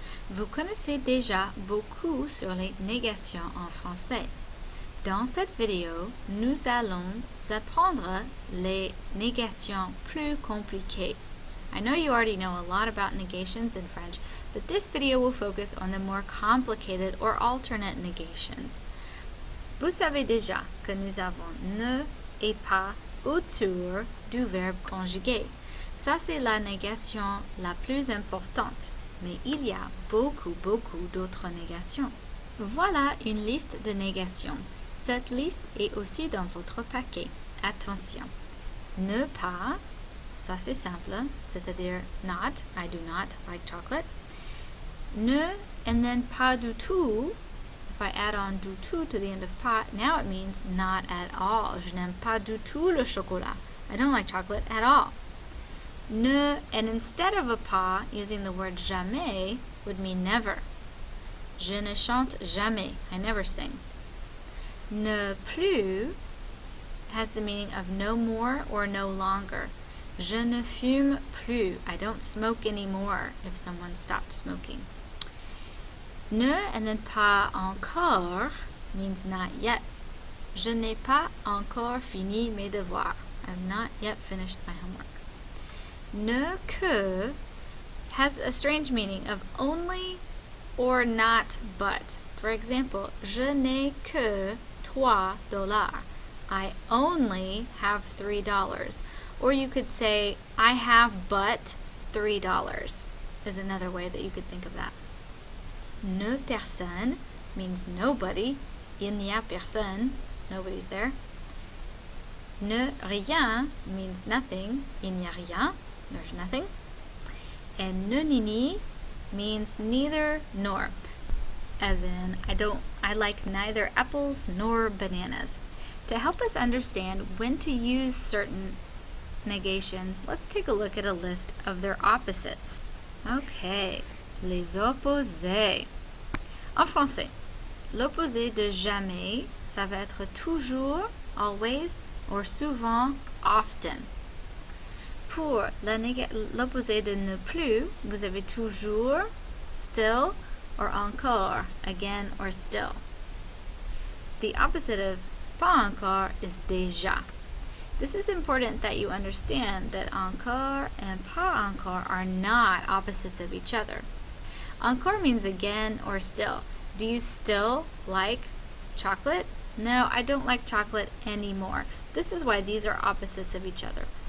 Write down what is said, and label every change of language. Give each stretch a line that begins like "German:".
French: Vous connaissez déjà beaucoup sur les négations en français. Dans cette vidéo, nous allons apprendre les négations plus compliquées.
English: I know you already know a lot about negations in French, but this video will focus on the more complicated or alternate negations.
French: Vous savez déjà que nous avons ne et pas autour du verbe conjugué. Ça, c'est la négation la plus importante, mais il y a beaucoup d'autres négations. Voilà une liste de négations. Cette liste est aussi dans votre paquet. Attention.
English: Ne pas,
French: ça c'est simple, c'est-à-dire
English: not, I do not like chocolate. Ne, and then pas du tout. If I add on du tout to the end of pas, now it means not at all.
French: Je n'aime pas du tout le chocolat.
English: I don't like chocolate at all. Ne, and instead of a pas, using the word jamais would mean never.
French: Je ne chante jamais.
English: I never sing. Ne plus has the meaning of no more or no longer.
French: Je ne fume plus.
English: I don't smoke anymore if someone stopped smoking. Ne and then pas encore means not yet.
French: Je n'ai pas encore fini mes devoirs.
English: I have not yet finished my homework. Ne que has a strange meaning of only or not but. For example,
French: je n'ai que $3.
English: I only have $3. Or you could say, I have but $3 is another way that you could think of that. Ne personne means nobody.
French: Il n'y a personne.
English: Nobody's there. Ne rien means nothing.
French: Il n'y a rien.
English: There's nothing. And ne ni ni means neither nor. As in, I like neither apples nor bananas. To help us understand when to use certain negations, let's take a look at a list of their opposites.
French: Okay, les opposés. En français, l'opposé de jamais, ça va être toujours, always, or souvent, often. Pour l'opposé de ne plus, vous avez toujours, still, or encore,
English: again or still. The opposite of pas encore is déjà. This is important that you understand that encore and pas encore are not opposites of each other. Encore means again or still. Do you still like chocolate? No, I don't like chocolate anymore. This is why these are opposites of each other.